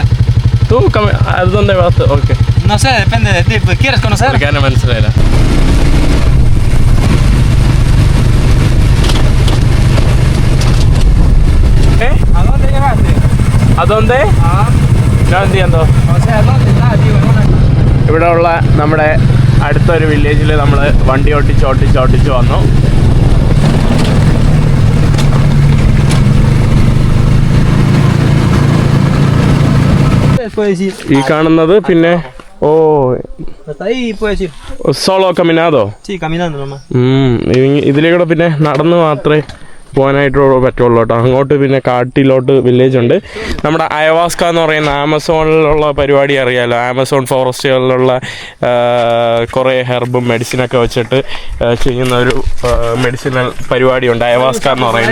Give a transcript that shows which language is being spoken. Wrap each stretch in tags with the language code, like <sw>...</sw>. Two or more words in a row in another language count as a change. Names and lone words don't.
<es>¿Tú a dónde vas? Ok. No sé, depende de ti. Pues, ¿quieres conocer?</es> <ml>Porque മനസ്സിലായില്ല.</ml> <es>¿A dónde llegaste? ¿A dónde? No entiendo. O sea, ¿dónde estás, tío?</es> <ml>ഇവിടെ ഉള്ള നമ്മുടെ അടുത്തൊരു വില്ലേജിൽ നമ്മൾ വണ്ടി ഓട്ടിച്ച് വന്നു.</ml> <es>Puedes ir.</es> <ml>ഈ കാണുന്നത് പിന്നെ</ml> <es>Hasta ahí puedes ir. Solo caminando. Sí, caminando nomás.</es> <ml>ഇതിലേക്കൂടെ പിന്നെ നടന്ന് മാത്രമേ പോകാനായിട്ട് പറ്റുള്ളൂ കേട്ടോ. അങ്ങോട്ട് പിന്നെ കാട്ടിലോട്ട് വില്ലേജ് ഉണ്ട്. നമ്മുടെ അയവാസ്ക എന്ന് പറയുന്ന ആമസോണിലുള്ള പരിപാടി അറിയാമല്ലോ. ആമസോൺ ഫോറസ്റ്റുകളിലുള്ള കുറേ ഹെർബും മെഡിസിനൊക്കെ വെച്ചിട്ട് ചെയ്യുന്ന ഒരു മെഡിസിനൽ പരിപാടിയുണ്ട് അയവാസ്ക എന്ന് പറയുന്ന.</ml>